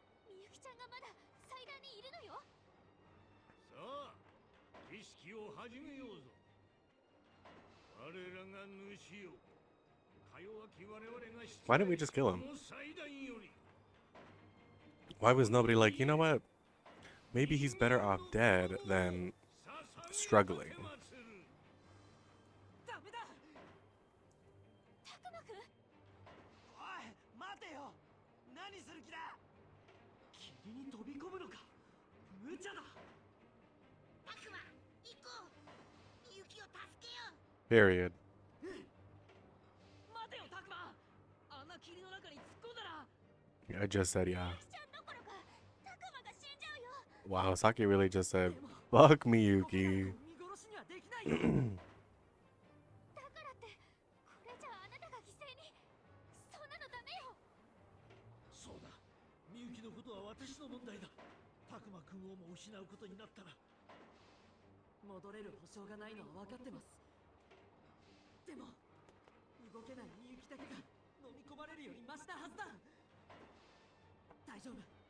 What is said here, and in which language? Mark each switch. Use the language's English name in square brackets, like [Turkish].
[Japanese] みゆきちゃんがまだ祭壇にいるのよ。さあ、儀式を始めようぞ。我らが主よ。か弱き我々が [English] Why didn't we just kill him? [Japanese] この祭壇より。 [English] Why was nobody like, you know what? Maybe he's better off dead than struggling. [Japanese] ダメだ。たくまくん。おい、待てよ。何する気だ。霧に飛び込むのか。無茶だ。たくま、行こう。みゆきを助けよう。 [English] Period. [Japanese] 待てよ、たくま。あんな霧の中に突っ込んだら。 [English] I just said, yeah. [Japanese] みゆきちゃんどころかたくまが死んじゃうよ。 [English] Wow, Saki really just said, fuck Miyuki. [Japanese] 見殺しにはできないよ。だからってこれじゃあなたが犠牲に。そんなのダメよ。そうだ。みゆきのことは私の問題だ。たくまくんをも失うことになったら。戻れる保証がないのは分かってます。でも動けないみゆきだけが飲み込まれるよりマシなはずだ。大丈夫。